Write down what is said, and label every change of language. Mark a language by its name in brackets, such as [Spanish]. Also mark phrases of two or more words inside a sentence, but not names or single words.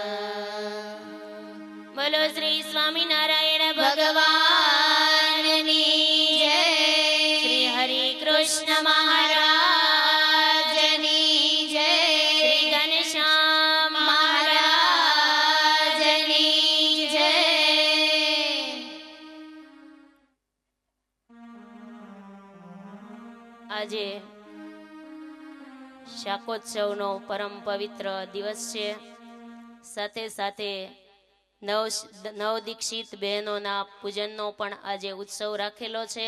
[Gujarati] બોલો શ્રી સ્વામિનારાયણ ભગવાનની જય. શ્રી હરિ કૃષ્ણ મહારાજની જય. શ્રી ઘનશ્યામ મહારાજની જય. આજે શાકોત્સવનો પરમ પવિત્ર દિવસ છે. સાથે સાથે નવ દીક્ષિત બહેનોના પૂજનનો પણ આજે ઉત્સવ રાખેલો છે.